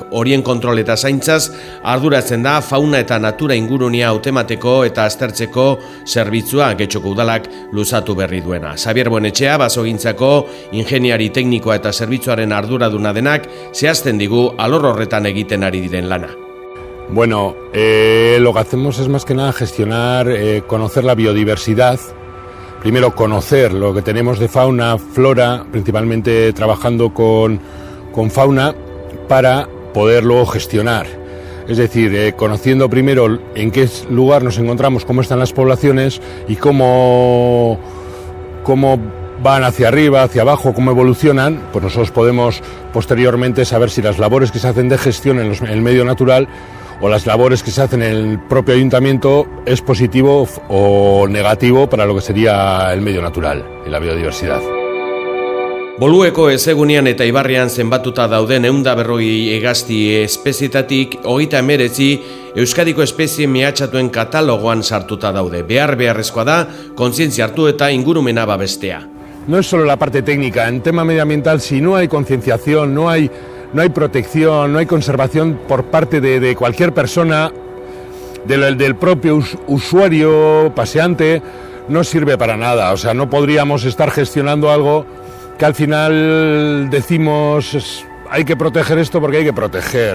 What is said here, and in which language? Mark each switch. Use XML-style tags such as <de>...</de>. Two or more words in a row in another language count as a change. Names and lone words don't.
<eu>Horien kontrol eta zaintzaz arduratzen da fauna eta natura ingurunea hautemateko eta aztertzeko zerbitzua Getxoko udalak luzatu berri duena. Xabier Buenetxea, basogintzako ingeniari teknikoa eta zerbitzuaren arduraduna denak, zehazten digu alor horretan egiten ari diren lana.</eu> <es>Bueno, lo que hacemos es más que nada gestionar, conocer la biodiversidad, primero conocer lo que tenemos de fauna, flora, principalmente trabajando con fauna para poder luego gestionar. Es decir, conociendo primero en qué lugar nos encontramos, cómo están las poblaciones y cómo van hacia arriba, hacia abajo, cómo evolucionan, pues nosotros podemos posteriormente saber si las labores que se hacen de gestión en el medio natural o las labores que se hacen en el propio ayuntamiento es positivo o negativo para lo que sería el medio natural y la biodiversidad.</es> <eu>Bolueko ezegunean eta Ibarrean zenbatuta dauden 140 hegazti espezietatik 39 Euskadiko espezie mehatxatuen katalogoan sartuta daude. Beharrezkoa da kontzientzia hartu eta ingurumena babestea.</eu> <es>No es solo la parte técnica, en tema medioambiental, si no hay concienciación, no hay protección, no hay conservación por parte de cualquier persona, del propio usuario paseante, no sirve para nada. O sea, no podríamos estar gestionando algo que al final decimos hay que proteger esto porque hay que proteger.</es>